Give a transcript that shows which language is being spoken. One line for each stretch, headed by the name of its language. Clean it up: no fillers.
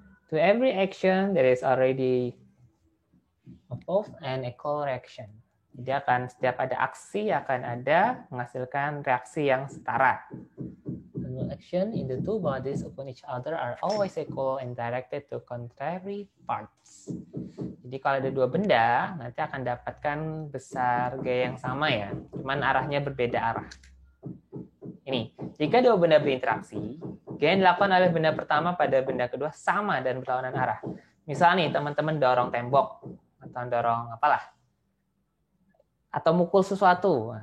English: To every action there is already opposed and equal reaction.
Indonesian: Jadi setiap ada aksi akan ada menghasilkan reaksi yang setara.
English: The action in the two bodies upon each other are always equal and directed to contrary parts.
Indonesian: Jadi kalau ada dua benda, nanti akan dapatkan besar gaya yang sama ya, cuman arahnya berbeda arah. Ini, jika dua benda berinteraksi, gaya yang dilakukan oleh benda pertama pada benda kedua sama dan berlawanan arah. Misal nih, teman-teman dorong tembok, atau dorong apalah, atau mukul sesuatu.